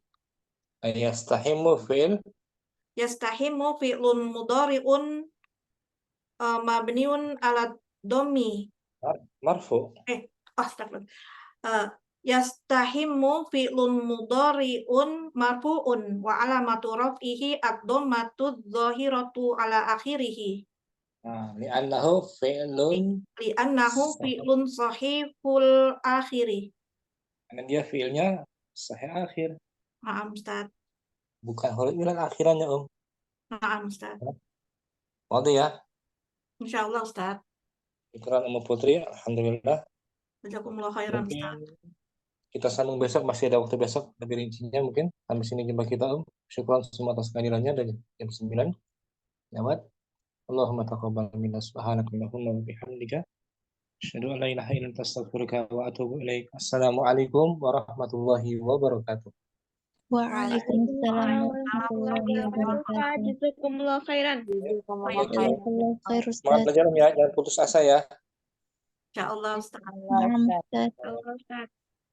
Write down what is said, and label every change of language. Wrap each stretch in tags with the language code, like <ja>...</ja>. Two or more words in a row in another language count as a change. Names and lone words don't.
<ar>يستحم فعل. يستحم فعل مضارع مبني على الضم. Marfu. أستغفر الله. يستحم فعل مضارع مرفوع وعلامة رفعه الضمة الظاهرة على آخره.</ar> <id>Nah,</id> <ar>لأنه فعل. لأنه فعل صحيح الآخر.</ar> <id>Karena dia fi'ilnya sahih akhir. Maaf, Ustaz. Bukan huruf ilat akhirannya, Om. Maaf, Ustaz. Waduh ya. Insyaallah, Ustaz. Syukuran Ummu Putri. Alhamdulillah.</id> <ar>جزاكم الله خيرا,</ar> <id>Mungkin Ustaz. kita sambung besok, masih ada waktu besok lebih rincinya mungkin. Sampai sini jumpa kita, Om. Syukuran semua atas kehadirannya dari jam 9. Nyawat.</id> <ar>اللهم تقبل منا سبحانك اللهم وبحمدك. أشهد أن لا إله إلا أنت أستغفرك وأتوب إليك. السلام عليكم ورحمة الله وبركاته. وعليكم السلام ورحمة الله وبركاته. جزاكم الله خيرا. جزاك الله خير,</ar> <id>Semangat Ustaz. belajar ya, jangan putus asa ya. Insyaallah, Ustaz. Naam, Ustaz. Allah Ustaz.</id>